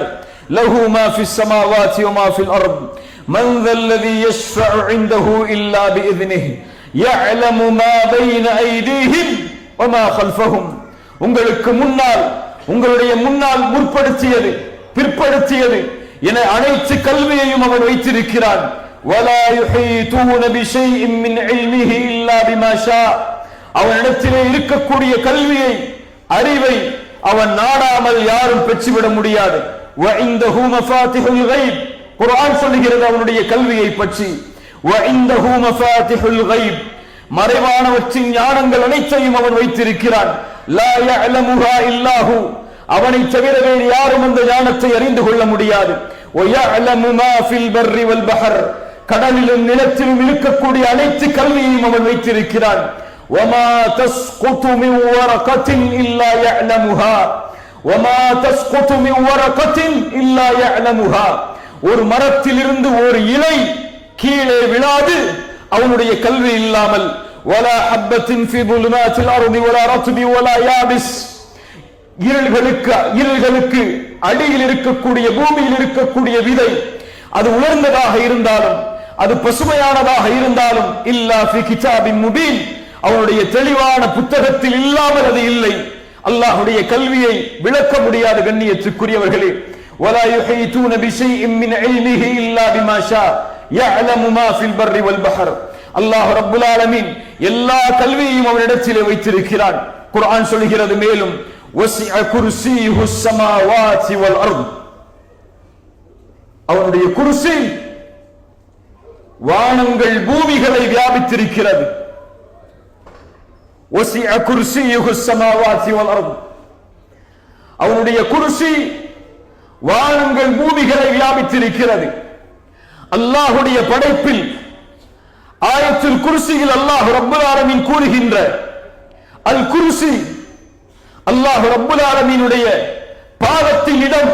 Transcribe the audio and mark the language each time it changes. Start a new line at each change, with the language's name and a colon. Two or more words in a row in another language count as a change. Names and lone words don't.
Arabic: له ما في السماوات وما في الأرض من ذا الذي يشفع عنده إلا بإذنه يعلم ما بين أيديهم وما خلفهم,
Tamil: உங்களுக்கு முன்னால், உங்களுடைய முன்னால் முற்படுத்தியது பிற்படுத்தியது என அனைத்து கல்வியையும் அவன் வைத்திருக்கிறான்.
Arabic: ولا يحيطون بشيء من علمه الا بما شاء,
Tamil: அவனிடத்திலே இருக்கக்கூடிய கல்வியை, அறிவை அவன் நாடாமல் யாரும் பெற்றுவிட முடியாது.
Arabic: وعنده مفاتيح الغيب,
Tamil: குர்ஆன் சொல்லுகிறது அவனுடைய கல்வியை பற்றி.
Arabic: وعنده مفاتح الغيب
Tamil: மறைவானவற்றின் ஞானங்கள் அனைத்தையும் அவன் வைத்திருக்கிறான்.
Arabic: لا يعلمها إلا هو
Tamil: அவனை தவிர வேறு யாரும் அந்த ஞானத்தை அறிந்து கொள்ள முடியாது.
Arabic: ويعلم ما في البر والبحر
Tamil: கடலிலும் நிலத்திலும் இருக்கக்கூடிய அனைத்து கல்வியையும் அவன் வைத்திருக்கிறான்.
Arabic: وما تسقط من ورقة إلا يعلمها وما تسقط من ورقة إلا يعلمها
Tamil: ஒரு மரத்திலிருந்து ஒரு இலை கீழே விழாது அவனுடைய கல்வி இல்லாமல்.
Arabic: ولا حبة في ظلمات الأرض ولا رطب ولا يابس
Tamil: இருள்களுக்கு அடியில் இருக்கக்கூடிய பூமியில் இருக்கக்கூடிய விதை அது உலர்ந்ததாக இருந்தாலும் அது பசுமையானதாக இருந்தாலும்
Arabic: إلا في كتاب مبين
Tamil: அவனுடைய தெளிவான புத்தகத்தில் இல்லாமல் அது இல்லை. அல்லாஹ்வுடைய கல்வியை விளக்க முடியாத கண்ணியத்துக்குரியவர்களே,
Arabic: ولا يحيطون بشيء من علمه الا بما شاء يعلم ما في البر والبحر
Tamil: அல்லாஹ் ரப்புல் ஆலமீன் எல்லா கல்வியையும் அவனிடத்திலே வைத்திருக்கிறான். குர்ஆன் சொல்கிறது மேலும்
Arabic: وسع كرسيه السماوات والارض
Tamil: அவனுடைய குர்சி வானங்கள் பூமிகளை வியாபித்திருக்கிறது.
Arabic: وسع كرسيه السماوات والارض
Tamil: அவனுடைய குர்சி வானங்கள் பூமிகளை வியாபித்திருக்கிறது. அல்லாஹ்வுடைய படைப்பில்
Arabic: آية الكرسي
Tamil: அல்லாஹ்
Arabic: رب العالمين
Tamil: கூறுகின்ற
Arabic: الكرسي
Tamil: அல்லாஹ்
Arabic: رب العالمين
Tamil: பாதத்தின் இடம்.